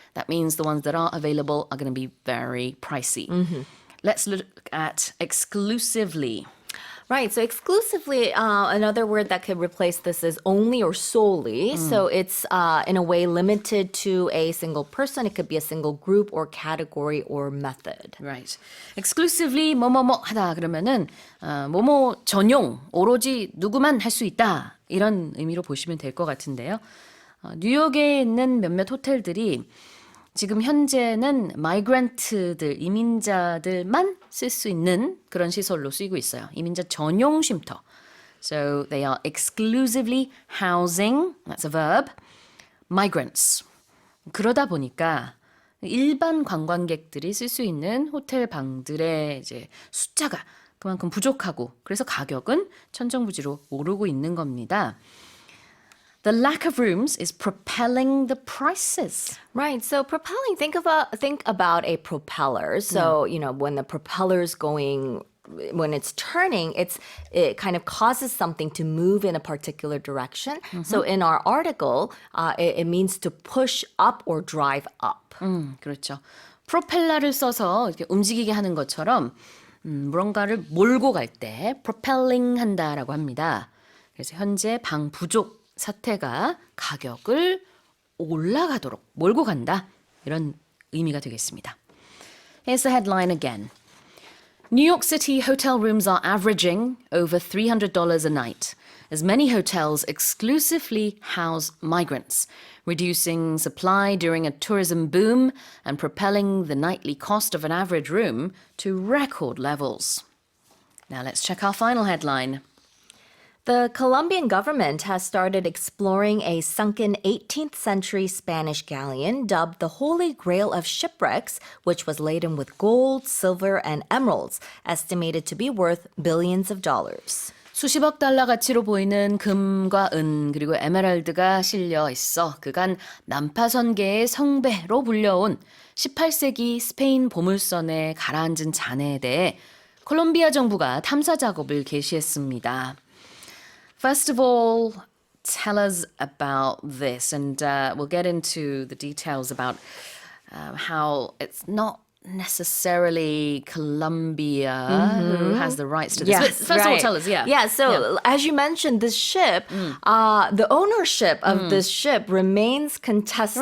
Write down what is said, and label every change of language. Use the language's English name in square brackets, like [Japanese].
[English] That means the ones that are available are going to be very pricey. Let's look at exclusively. Right. So exclusively, another word that could replace this is only or solely. So it's in a way limited to a single person. It could be a single group or category or method. Right. [Korean] exclusively 뭐뭐뭐 하다 그러면은 뭐뭐 전용 오로지 누구만 할 수 있다 이런 의미로 보시면 될 것 같은데요. 뉴욕에 있는 몇몇 호텔들이 지금 현재는 마이그런트들, 이민자들만 쓸 수 있는 그런 시설로 쓰이고 있어요. 이민자 전용 쉼터. [English] So they are exclusively housing, that's a verb, migrants. [Korean] 그러다 보니까 일반 관광객들이 쓸 수 있는 호텔 방들의 이제 숫자가 그만큼 부족하고 그래서 가격은 천정부지로 오르고 있는 겁니다. [English] The lack of rooms is propelling the prices. Right. So propelling, think about a propeller. So, when the propeller's when it's turning, it kind of causes something to move in a particular direction. So in our article, it means to push up or drive up. [Korean] 그렇죠. 프로펠러를 써서 이렇게 움직이게 하는 것처럼 무언가를 몰고 갈 때 propelling 한다라고 합니다. 그래서 현재 방 부족 사태가 가격을 올라가도록 몰고 간다. 이런 의미가 되겠습니다. [English] Here's the headline again. New York City hotel rooms are averaging over $300 a night, as many hotels exclusively house migrants, reducing supply during a tourism boom and propelling the nightly cost of an average room to record levels. Now let's check our final headline. The Colombian government has started exploring a sunken 18th century Spanish galleon dubbed the Holy Grail of Shipwrecks, which was laden with gold, silver, and emeralds, estimated to be worth billions of dollars. 수십억 달러 가치로 보이는 금과 은 그리고 에메랄드가 실려 있어 그간 난파선계의 성배로 불려온 18세기 스페인 보물선에 가라앉은 잔해에 대해 콜롬비아 정부가 탐사 작업을 개시했습니다. First of all, tell us about this, and we'll get into the details about how it's not necessarily Colombia who has the rights to this. But first of all, tell us, Yeah, so as you mentioned, this ship, the ownership of this ship remains contested.